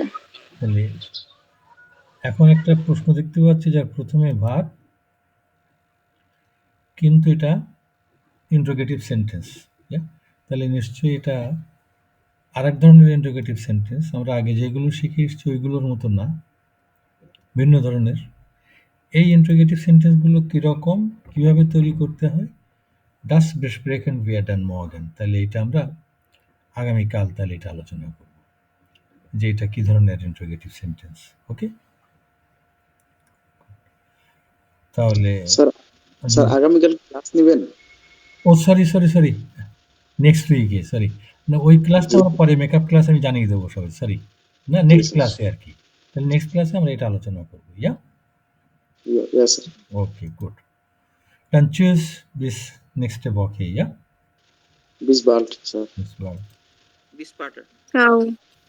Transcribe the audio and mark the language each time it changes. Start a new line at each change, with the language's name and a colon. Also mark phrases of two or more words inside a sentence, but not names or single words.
Bangla: তাহলে এখন একটা প্রশ্ন দেখতে পাচ্ছি যার প্রথমে ভার্ব, কিন্তু এটা ইন্টারোগেটিভ সেন্টেন্স। তাহলে নিশ্চয়ই এটা আরেক ধরনের ইন্টারোগেটিভ সেন্টেন্স। আমরা আগে যেগুলো শিখে এসেছি ওইগুলোর মতো না, ভিন্ন ধরনের। এই ইন্টারোগেটিভ সেন্টেন্সগুলো কীরকম, কীভাবে তৈরি করতে হয়,
German: das besprechen wir dann morgen।
Bangla: তাহলে এটা আমরা আগামীকাল তাহলে এটা আলোচনা করব, যে এটা কী ধরনের ইন্টারোগেটিভ সেন্টেন্স। ওকে, তাহলে স্যার আগামীকাল ক্লাস নেবেন? ও সরি, নেক্সট উইকে, সরি না, ওই ক্লাসটা আমরা পরে মেকআপ ক্লাস আমি জানিয়ে দেবো সবাই, সরি না, নেক্সট ক্লাসে আর কি। তাহলে নেক্সট ক্লাসে আমরা এটা আলোচনা করবো।
German: Ja, sir.
Bangla: ওকে, গুড।
German: Dann tschüss, bis nächste Woche, ja? Bis bald, sir. Bis bald. Bis später. Ciao.